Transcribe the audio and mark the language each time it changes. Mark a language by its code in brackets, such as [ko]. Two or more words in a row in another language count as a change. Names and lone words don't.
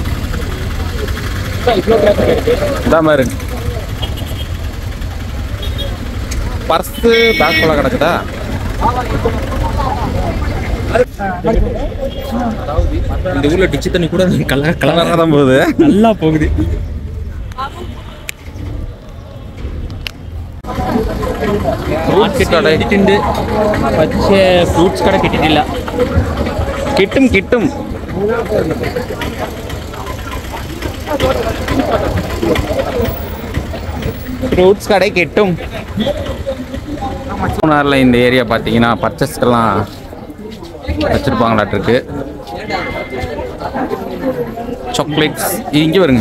[ta] இதான் மாதிரி பர்ஸு பேக் போல கிடக்குதா? இந்த ஊர்ல டிச்சு தண்ணி கூட கலராக தான் போகுது. நல்லா போகுது. ஃப்ரூட்ஸ் கடை [ml] കിട്ടിട്ടുണ്ട്. പക്ഷേ ഫ്രൂട്ട്സ് കട കിട്ടിയിട്ടില്ല. കിട്ടും. [ta] ஃப்ரூட்ஸ் கடை கிட்டும். மூணாறில் இந்த ஏரியா பார்த்தீங்கன்னா பர்ச்சேஸ்க்கெல்லாம் வச்சுருப்பாங்களாட்டிருக்கு. சாக்லேட்ஸ் இங்கே வருங்க.